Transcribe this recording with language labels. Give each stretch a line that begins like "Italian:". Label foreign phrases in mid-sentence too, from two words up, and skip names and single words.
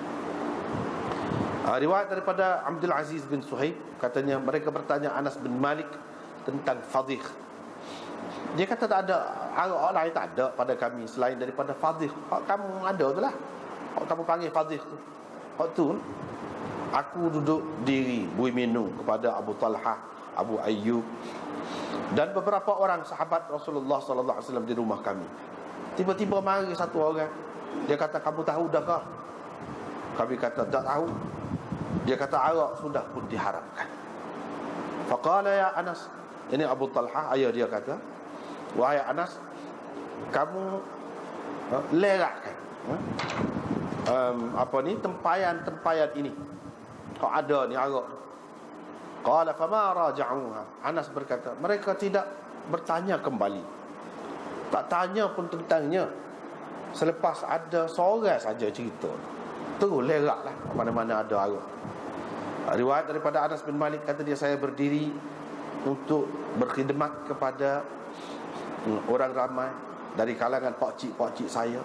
Malay: Riwayat daripada Abdul Aziz bin Suhaib, katanya mereka bertanya Anas bin Malik tentang fadhih. Dia kata tak ada arak lain, tak ada pada kami selain daripada fadhih. Kamu ada tu lah, kamu panggil fadhih tu. Waktu aku duduk diri bui minum kepada Abu Talha, Abu Ayyub dan beberapa orang sahabat Rasulullah
Arabic: صلى الله عليه وسلم
Malay: di rumah kami. Tiba-tiba mari satu orang, dia kata, kamu tahu dah kah? Kami kata tak tahu. Dia kata arak sudah pun diharamkan.
Arabic: فقال يا أنس,
Malay: ini Abu Talha, ayah dia kata, wahai Anas, kamu lerakkan tempayan ini, kau ada ni arak.
Arabic: قال فما راجعوها,
Malay: Anas berkata, mereka tidak bertanya kembali, tak tanya pun tentangnya. Selepas ada seorang saja cerita, terus leraklah mana-mana ada arak. Riwayat daripada Anas bin Malik, kata dia, saya berdiri untuk berkhidmat kepada orang ramai dari kalangan pakcik-pakcik saya.